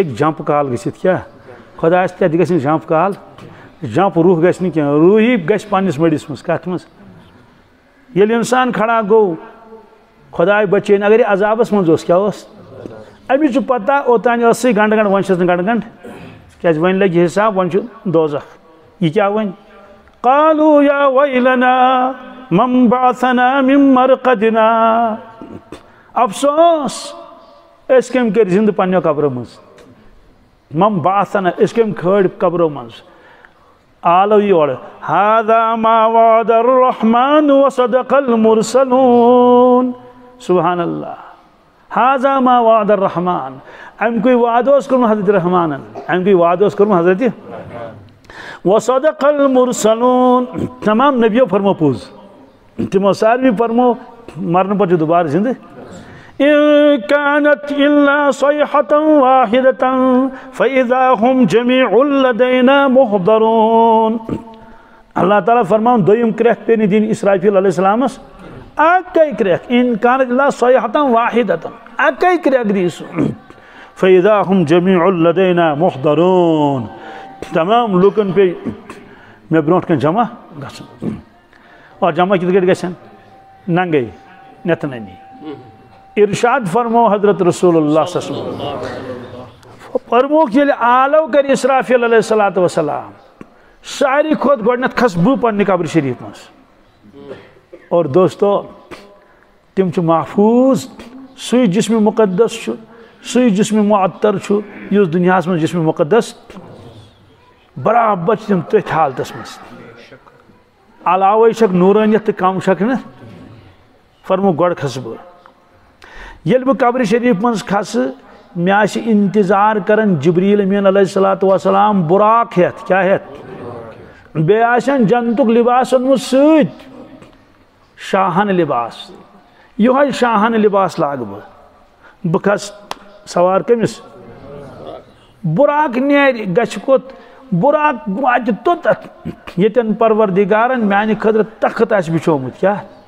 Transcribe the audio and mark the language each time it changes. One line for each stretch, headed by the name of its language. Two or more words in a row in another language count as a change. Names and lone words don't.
Kashmiri: ہیٚکہِ جمپ کال گٔژھِتھ کیٛاہ خۄدایس تتہِ گژھِ نہٕ جمپ کال جمپ روح گژھِ نہٕ کینٛہہ روحی گژھِ پننِس مٔڈِس منٛز کتھ منٛز ییٚلہِ انسان کھڑا گوٚو خۄداے بچٲیِن اگر یہِ عذابس منٛز اوس کیٛاہ اوس أمِس چھُ پتہ اوٚتانۍ ٲسٕے گنٛڈٕ وۄنۍ چھَس نہٕ گنٛڈٕ کیٛازِ وۄنۍ لگہِ حساب وۄنۍ چھُ دوزخ یہِ کیٛاہ وۄنۍ
Arabic: قالوا یا ویلنا من بعثنا من مرقدنا
Kashmiri: افسوس أسۍ کٔمۍ کٔرۍ زِندٕ پننیو قبرو منٛز من بعثنا أسۍ کٔمۍ کھٲڑۍ قبرو منٛز آلو یورٕ
Arabic: هذا ما وعد الرحمن وصدق المرسلون سبحان اللہ هذا ما وعد الرحمن
Kashmiri: اَمہِ کُے وعدٕ اوس کوٚرمُت حضرت رحمانن اَمہِ کُے وعدٕ اوس کوٚرمُت حضرت
Arabic: وصدق المرسلون
Kashmiri: تمام نبیو فرمو پوٚز تِمو سارنٕے فرمو مرنہٕ پتہٕ چھُ دُبارٕ زِندٕ
Arabic: إن كانت إلا صيحة واحدة فإذا هم جميع لدينا محضرون
Kashmiri: اللہ تعالیٰ فرماؤن دوٚیِم کرٛٮ۪کھ پیٚیہِ نہٕ دِنۍ اسرافیل
Arabic: علیہ السلامس
Kashmiri: اکے کرٛٮ۪کھ
Arabic: إن كانت إلا صيحة واحدة
Kashmiri: اکے کرٛٮ۪کھ دی سُہ
Arabic: فإذا هم جميع لدينا محضرون
Kashmiri: تمام لوٗکن پیٚیہِ مےٚ برونٛٹھ کَنۍ جمع گژھُن اور جمع کِتھ کٲٹھۍ گژھن ننگے نٮ۪تھ ننی ارشاد فرمو حضرت
Arabic: رسول اللہ صلی اللہ علیہ وسلم
Kashmiri: فرموک ییٚلہِ آلو کر اسرافیل
Arabic: علیہ الصلوۃ والسلام
Kashmiri: ساروی کھۄتہٕ گۄڈنٮ۪تھ کھس بہٕ پننہِ قبرِ شریٖف منٛز اور دوستو تِم چھِ محفوٗظ سُے جسمِ مقدس چھُ سُے جسمِ معطر چھُ یُس دُنیاہس منٛز جسمِ مقدس برابر چھِ تِم تٔتھۍ حالتس منٛز علاوے چھکھ نوٗرٲنیت تہٕ کم چھکھ نہٕ فرمو گۄڈٕ کھسہٕ بہٕ ییٚلہِ بہٕ قبرِ شریٖف منٛز کھسہٕ مےٚ آسہِ انتظار کران جبریٖل امیٖن
Arabic: علیہ الصلوۃ والسلام
Kashmiri: بُراک ہٮ۪تھ کیٛاہ ہٮ۪تھ بیٚیہِ آسن جنتُک لباس اوٚنمُت سۭتۍ شاہانہٕ لباس یِہوے شاہانہٕ لباس لاگہٕ بہٕ کھسہٕ سوار کٔمِس بُراک نیرِ گژھِ کوٚت بُراک واتہِ توٚتتھ ییٚتٮ۪ن پروردگارن میانہِ خٲطرٕ تخت آسہِ بِچھومُت کیٛاہ